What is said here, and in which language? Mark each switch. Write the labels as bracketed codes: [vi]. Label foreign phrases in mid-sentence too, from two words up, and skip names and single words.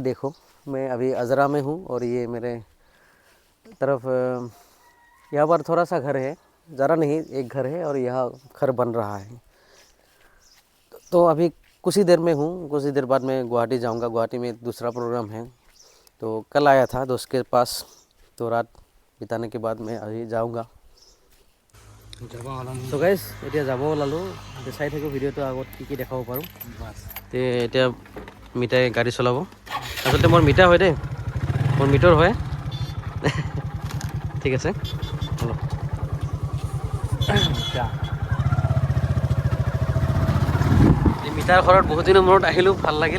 [hi] देखो मैं अभी अजरा में हूँ और ये मेरे तरफ यहाँ पर थोड़ा सा घर है, ज़रा नहीं, एक घर है और यहाँ घर बन रहा है। तो अभी कुछ ही देर में हूँ, कुछ ही देर बाद मैं गुवाहाटी जाऊँगा। गुवाहाटी में दूसरा प्रोग्राम है, तो कल आया था दोस्त के पास, तो रात बिताने के बाद मैं अभी जाऊँगा। [as] तो गाइस এতিয়া যাব ওলালোঁ, চাই থাকোঁ ভিডিঅ'টো আগত কি দেখাব পাৰোঁ। তে এতিয়া মিতাই গাড়ী চলাব। আচলতে মোৰ মিতা হয় দেই, মোৰ মিতৰ হয়। ঠিক আছে হলো। মিতাৰ ঘৰত বহুত দিনৰ মূৰত আহিলোঁ, ভাল লাগিল।